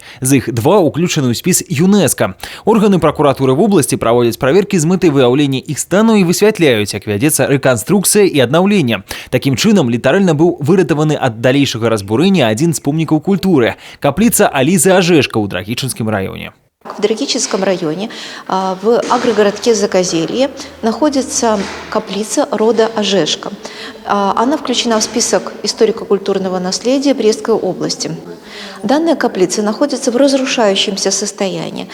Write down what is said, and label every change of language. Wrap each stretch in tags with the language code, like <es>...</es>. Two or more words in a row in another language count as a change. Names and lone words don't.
<be>З іх 2 ўключаны ў спіс ЮНЕСКО. Органы пракуратуры вобласці праводзяць праверкі з мэтай выяўлення іх стану і высвятляюць, як вядзецца рэканструкцыя і аднаўленне. Такім чынам, літаральна быў выратаваны ад далейшага разбурэння адзін з помнікаў культуры – капліца Алізы Ажэшка ў Драгічынскім раёне.</be> <ru>В Драгичинском районе, в агрогородке Закозелье, находится каплица рода Ажешка. Она включена в список историко-культурного наследия Брестской области. Данная каплица находится в разрушающемся состоянии.</ru>